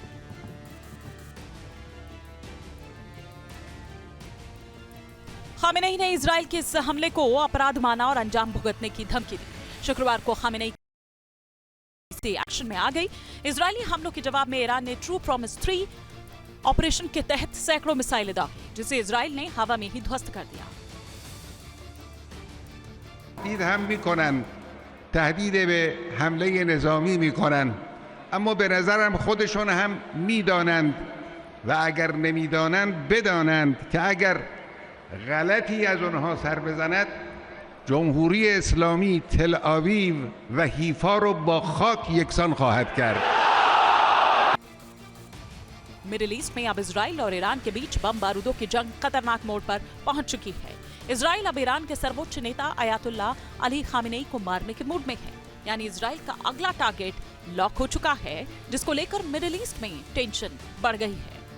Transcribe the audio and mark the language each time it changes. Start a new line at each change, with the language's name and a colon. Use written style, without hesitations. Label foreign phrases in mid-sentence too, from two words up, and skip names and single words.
Hindi: खामेनेई ने इजराइल के इस हमले को अपराध माना और अंजाम भुगतने की धमकी दी। शुक्रवार को खामेनेई एक्शन में आ गई। इजरायली हमलों के जवाब में ईरान ने ट्रू प्रॉमिस 3 ऑपरेशन के तहत सैकड़ों मिसाइलें दागी, जिसे इजराइल ने हवा में ही ध्वस्त कर दिया।
Persian: تهدید هم میکنن، تهدید به حمله نظامی میکنن، اما به نظرم خودشون هم میدانند و اگر نمیدانند بدانند که اگر غلطی از اونها سر بزند جمهوری اسلامی تل آویو و حیفا رو با خاک یکسان خواهد کرد.
English: Middle East
Hindi: में अब इजराइल और ईरान के बीच बम बारूदों की जंग खतरनाक मोड़ पर पहुंच चुकी है। इजराइल अब ईरान के सर्वोच्च नेता आयतुल्लाह अली खामेनेई को मारने के मूड में है, यानी इजराइल का अगला
English: target lock
Hindi: हो चुका है, जिसको लेकर
English: Middle East
Hindi: में टेंशन बढ़ गई है।